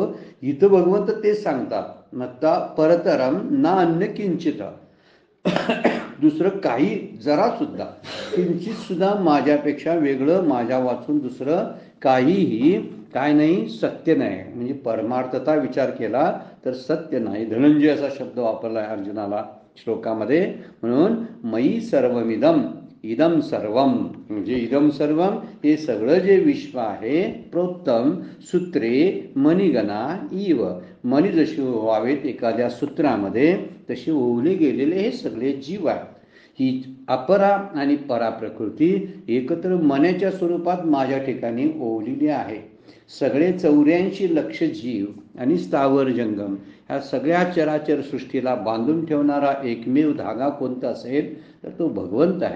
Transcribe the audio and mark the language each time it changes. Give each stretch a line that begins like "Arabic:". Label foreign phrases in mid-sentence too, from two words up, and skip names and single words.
Marathi: इथं भगवंत तेच सांगतात,
Sanskrit: मत्ता परतरम ना अन्य किंचित,
Marathi: दुसरं काही जरा सुद्धा किंचित सुद्धा माझ्यापेक्षा वेगळं, माझ्या वाचून दुसरं काहीही काय नाही, सत्य नाही। म्हणजे परमार्थता विचार केला तर सत्य नाही। धनंजय असा शब्द वापरला आहे अर्जुनाला श्लोकामध्ये. म्हणून
Sanskrit: मयी सर्वमिदम, इदम सर्वम
Marathi: म्हणजे
Sanskrit: इदम सर्वम
Marathi: हे सगळं जे विश्व आहे,
Sanskrit: प्रोत्तम सूत्रे मणिगणा इव,
Marathi: मणी जशी व्हावेत एखाद्या सूत्रामध्ये तसे ओवले गेलेले हे सगळे जीव आहेत. ही अपरा आणि परा प्रकृती एकत्र मनाच्या स्वरूपात माझ्या ठिकाणी ओवलेली आहे. सगळे 84 लक्ष जीव आणि स्थावर जंगम ह्या सगळ्या चराचर सृष्टीला बांधून ठेवणारा एकमेव धागा कोणता असेल तर तो भगवंत आहे.